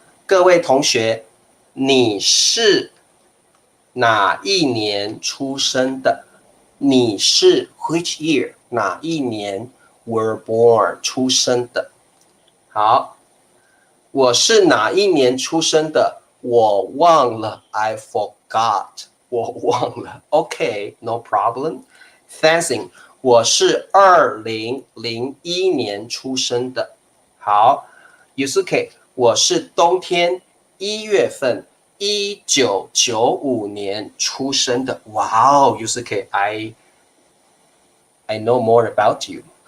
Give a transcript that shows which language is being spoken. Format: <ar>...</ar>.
<zh>各位同学，你是哪一年出生的？你是 which year 哪一年 were born 出生的？好，我是哪一年出生的？我忘了</zh> <en>I forgot 我忘了 OK no problem.</en> <zh>Thanks. 我是2001年出生的。好 Yusuke 我是冬天1月份1995年出生的。</zh> <en>Wow Yusuke I know more about you.</en>